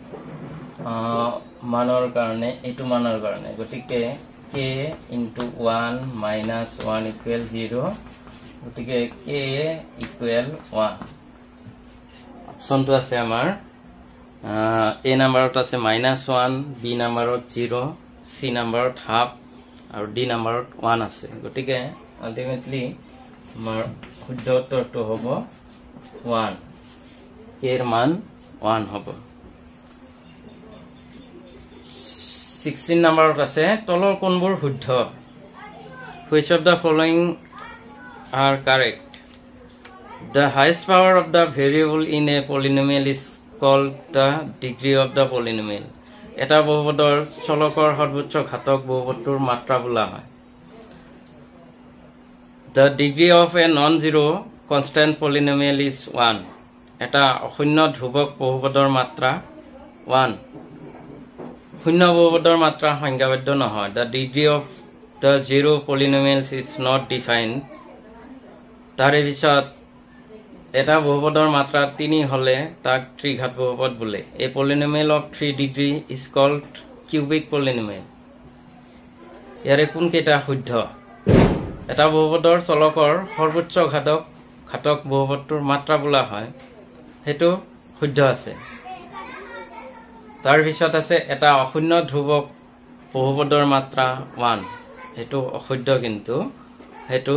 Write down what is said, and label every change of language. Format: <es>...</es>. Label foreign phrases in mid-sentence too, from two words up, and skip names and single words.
<as>মানৰ কাৰণে এটো মানৰ কাৰণে গতিকে k * 1 - 1 = 0 গতিকে k = 1 অপশনটো আছে আমাৰ a নাম্বাৰত আছে -1 b নাম্বাৰত 0 c নাম্বাৰত হাফ আৰু d নাম্বাৰত 1 আছে গতিকে আলটিমেটলি আমাৰ শুদ্ধ উত্তৰটো হ'ব 1 k এর মান 1 হ'ব 16 নম্বৰত আছে তলৰ কোনবোৰ শুদ্ধ</as> <en>which of the following are correct the highest power of the variable in a polynomial is called the degree of the polynomial</en> <as>এটা বহুপদৰ চলকৰ সৰ্বোচ্চ ঘাতক বহুপদটোৰ মাত্ৰা বোলা হয়</as> <en>the degree of a non-zero constant polynomial is 1</en> <as>এটা অশূন্য ধ্ৰুৱক বহুপদৰ মাত্ৰা 1 শূন্য বহুপদৰ মাত্ৰা সংজ্ঞাবদ্ধ নহয়</as> <en>the degree of the zero polynomials is not defined</en> <as>তাৰে পিছত এটা বহুপদৰ মাত্ৰা 3 হলে তাক ত্ৰিঘাত বহুপদ বোলে</as> <en>a polynomial of 3 degree is called cubic polynomial</en> <as>ইয়াৰে কোন কেইটা শুদ্ধ এটা বহুপদৰ চলকৰ সৰ্বোচ্চ ঘাতক বহুপদটোৰ মাত্ৰা বোলা হয় হেতু শুদ্ধ আছে তাৰ পিছত আছে এটা অশূন্য ধ্ৰুৱক বহুপদৰ মাত্ৰা 1 হেতু অশুদ্ধ কিন্তু হেতু</as>